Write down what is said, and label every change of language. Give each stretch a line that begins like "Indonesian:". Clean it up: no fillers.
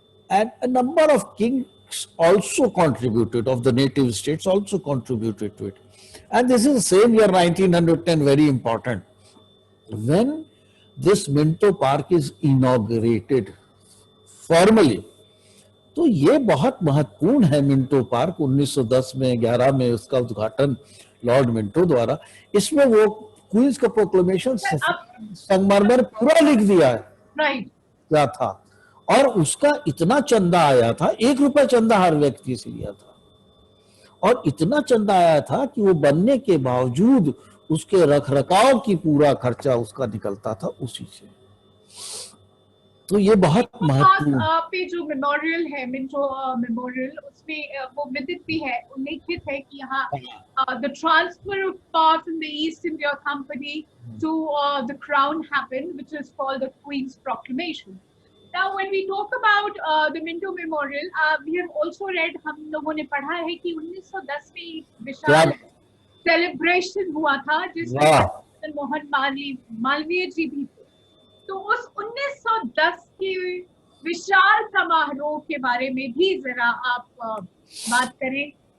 English: And a number of kings also contributed, of the native states also contributed to it. And this is the same year 1910, very important, when this Minto Park is inaugurated formally.
Hindi: तो ये बहुत महत्वपूर्ण है Minto park. 1910 में 11 में उसका उद्घाटन Lord Minto द्वारा. इसमें वो क्वींस का प्रोक्लेमेशन संगमरमर पूरा लिख दिया है. राइट. क्या था, और उसका इतना चंदा आया था, 1 रुपया चंदा हर व्यक्ति से लिया था, और इतना चंदा आया था कि वो बनने के बावजूद उसके रखरखाव की पूरा खर्चा उसका निकलता था उसी से. तो ये बहुत महत्वपूर्ण. पे जो मेमोरियल है, मिंटो मेमोरियल, उसमें वो विदित भी है, उल्लेखित है कि यहाँ
English: the transfer of part in the East India Company to the crown happened, which is called the Queen's Proclamation. Now, when we talk about the Minto Memorial, we have also read,
Hindi: हम लोगों ने पढ़ा है कि 1910 में एक विशाल celebration हुआ था जिसमें मोहन मालवीय जी भी थे. तो उस 1910 के विशाल समारोह के बारे में भी जरा आप बात करें.